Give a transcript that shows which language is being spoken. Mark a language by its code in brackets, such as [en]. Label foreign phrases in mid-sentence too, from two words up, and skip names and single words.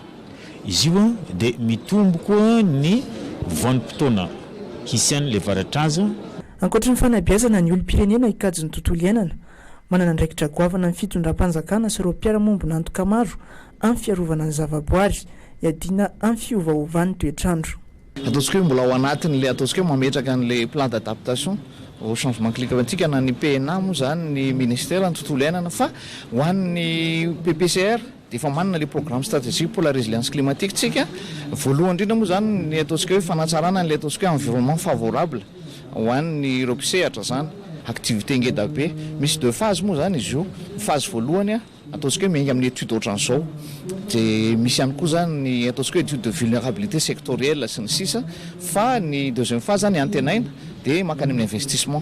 [mg] Izy io dia mitombo koa ny vanim-potoana hisian'ilay varatraza. Ankoatra ny fanabeazana ny olom-pirenena hikajy ny tontolo iainana, manana andraikitra goavana amin'ny fitondram-panjakana sy ireo mpiara-mombona antoka maro amin'ny fiarovana ny zavaboary iadina amin'ny fiovaovan'ny toetrandro. Ataontsika hoe mbola ao anatin'ilay ataontsika hoe mametraka an'ilay [fr] plan d'adaptation au changement climatique [mg] na ny PNA moa zany ny ministère ny tontolo iainana fa ho an'ny PPCR dia efa manana [fr] le programme stratégique pour la résilience climatique [mg] tsika. Voalohany indrindra moa zany ny ataontsika hoe fanatsarana n'ilay ataontsika hoe [fr] environnement favorable [mg] ho an'ny ropsehatra zany activité ngeda be. Misy [fr] deux phases [mg] moa zany izy io. Phase voalohany ataontsika hoe miainga amin'ny étude ohatran'izao dia misy ihany koa zany ny ataontsika hoe [fr] étude de vulnérabilité sectorielle [mg] sy ny sisa, fa ny [fr] deuxième phase [mg] zany antenaina dia makany amin'ny investissement.